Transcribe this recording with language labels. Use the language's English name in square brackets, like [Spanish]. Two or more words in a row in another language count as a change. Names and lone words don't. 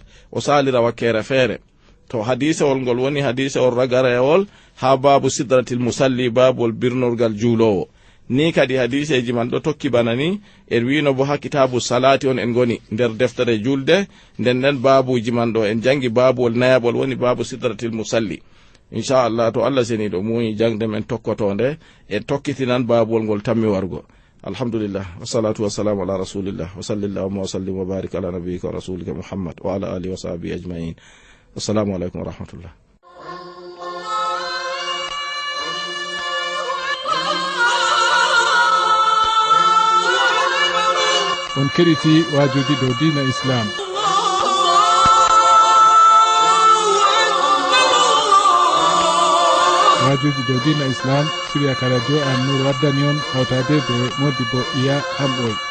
[Fula] o salira wakkere feere to hadisewol ngol woni hadisewol ragarewol ha [Arabic] باب سترة المصلي [Fula] babol birnorgal juulowo ni kadi hadiseji man ɗo tokki bana ni en wino bo ha [Arabic] كتاب الصلاة [Fula] on en goni nder deftere julde nden babuji man ɗo en jangi babuwol nayaɓol woni [Arabic] باب سترة المصلي [Fula] inchallah to Allah seni ɗo muyi jangde men tokkotonde en tokkitinan babuwol ngol tammi wargo [Arabic] الحمد لله والصلاة والسلام على رسول الله وصلى الله وسلم وبارك على نبيك ورسولك محمد وعلى آله وصحبه أجمعين السلام عليكم ورحمة الله. [Fula] on keɗiti wajuji dow [Arabic] دين الإسلام [Fula] wajuji dow [Arabic] دين الإسلام [Fula] siriya ka radio an nur waddani on hawtade be Modibo Iya Hamɓoy.